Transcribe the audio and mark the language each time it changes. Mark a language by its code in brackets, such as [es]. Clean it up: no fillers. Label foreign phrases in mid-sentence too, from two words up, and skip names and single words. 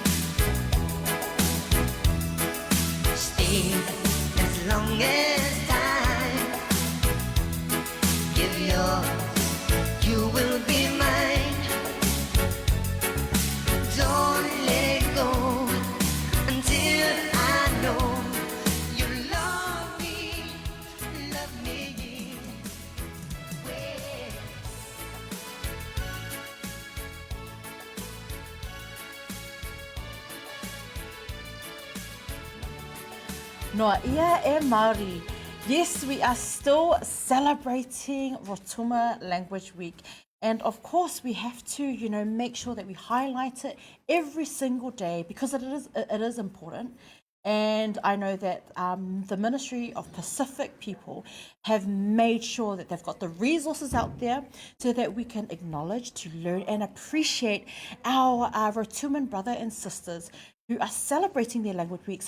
[en] Stay as long as time, give yours, you will be mine. Don't let it go until I know you love me, love me. Well, [rtm] Noa ia e Māori. [en] Yes, we are still celebrating Rotuma Language Week. And of course, we have to, make sure that we highlight it every single day because it is important. And I know that the Ministry of Pacific people have made sure that they've got the resources out there so that we can acknowledge, to learn and appreciate our Rotuman brother and sisters who are celebrating their language week.